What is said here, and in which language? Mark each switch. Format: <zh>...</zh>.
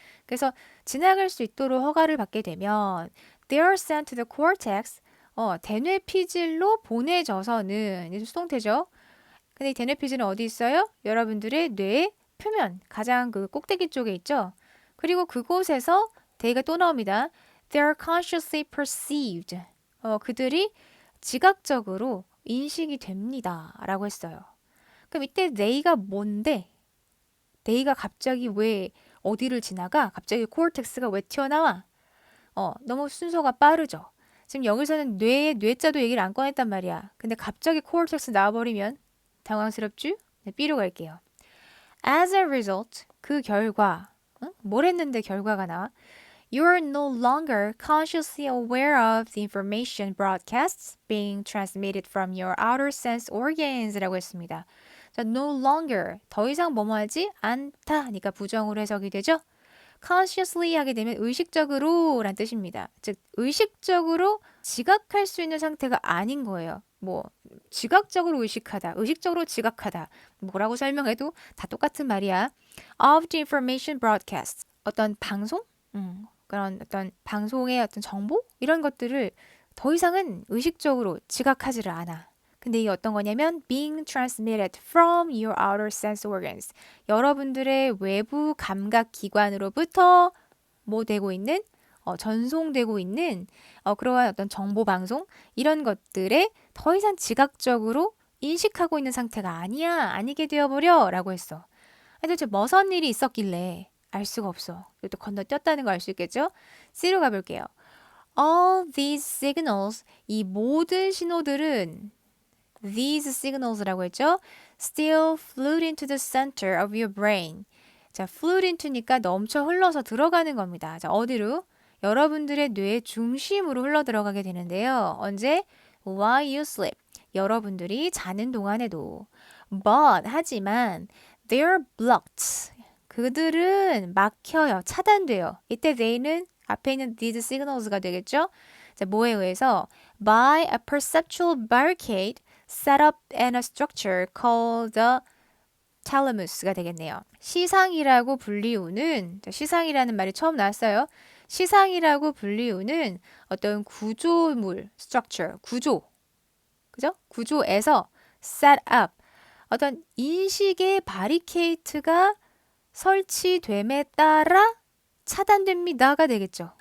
<ko>그래서 지나갈 수 있도록 허가를 받게 되면</ko> <en>they are sent to the cortex.</en> <ko>대뇌 피질로 보내져서는 이제 수동태죠. 근데 이 대뇌 피질은 어디 있어요? 여러분들의 뇌의 표면, 가장 그 꼭대기 쪽에 있죠. 그리고 그곳에서 they가 또 나옵니다.</ko> <en>They are consciously perceived.</en> <ko>그들이 지각적으로 인식이 됩니다. 라고 했어요. 그럼 이때 they가 뭔데? they가 갑자기 왜 어디를 지나가? 갑자기 코어텍스가 왜 튀어나와? 너무 순서가 빠르죠. 지금 여기서는 뇌자도 얘기를 안 꺼냈단 말이야. 근데 갑자기 코어텍스 나와버리면 당황스럽죠? 네, B로 갈게요.</ko> <en>As a result,</en> <ko>그 결과, 뭘 했는데 결과가 나와?</ko> <en>You are no longer consciously aware of the information broadcasts being transmitted from your outer sense organs라고 했습니다.</en> <ko>자,</ko> <en>no longer,</en> <ko>더 이상 뭐뭐 하지 않다 니까 부정으로 해석이 되죠? consciously 하게 되면 의식적으로 란 뜻입니다. 즉 의식적으로 지각할 수 있는 상태가 아닌 거예요. 뭐 지각적으로 의식하다, 의식적으로 지각하다 뭐라고 설명해도 다 똑같은 말이야.</ko> <en>Of the information broadcast</en> <ko>어떤 방송? 그런 어떤 방송의 어떤 정보? 이런 것들을 더 이상은 의식적으로 지각하지를 않아. 근데 이게 어떤 거냐면</ko> <en>being transmitted from your outer sense organs.</en> <ko>여러분들의 외부 감각 기관으로부터 뭐 되고 있는 전송되고 있는 그러한 어떤 정보 방송 이런 것들에 더 이상 지각적으로 인식하고 있는 상태가 아니야. 아니게 되어버려라고 했어. 도대체 무슨 일이 있었길래 알 수가 없어. 또 건너뛰었다는 거 알 수 있겠죠? C로 가볼게요.</ko> <en>All these signals,</en> <ko>이 모든 신호들은 these signals라고 했죠?</ko> <en>Still flowed into the center of your brain.</en> <ko>자,</ko> <en>flowed into</en> <ko>니까 넘쳐 흘러서 들어가는 겁니다. 자, 어디로? 여러분들의 뇌의 중심으로 흘러 들어가게 되는데요. 언제?</ko> <en>While you sleep.</en> <ko>여러분들이 자는 동안에도.</ko> <en>But,</en> <ko>하지만,</ko> <en>they're blocked.</en> <ko>그들은 막혀요. 차단돼요. 이때 they는 앞에 있는</ko> <en>these signals</en> <ko>가 되겠죠? 자, 뭐에 의해서?</ko> <en>By a perceptual barricade set up in a structure called the thalamus가 되겠네요.</en> <ko>시상이라고 불리우는, 시상이라는 말이 처음 나왔어요. 시상이라고 불리우는 어떤 구조물, structure, 구조, 그죠? 구조에서</ko> <en>set up,</en> <ko>어떤 인식의 바리케이트가 설치됨에 따라 차단됩니다가 되겠죠.</ko>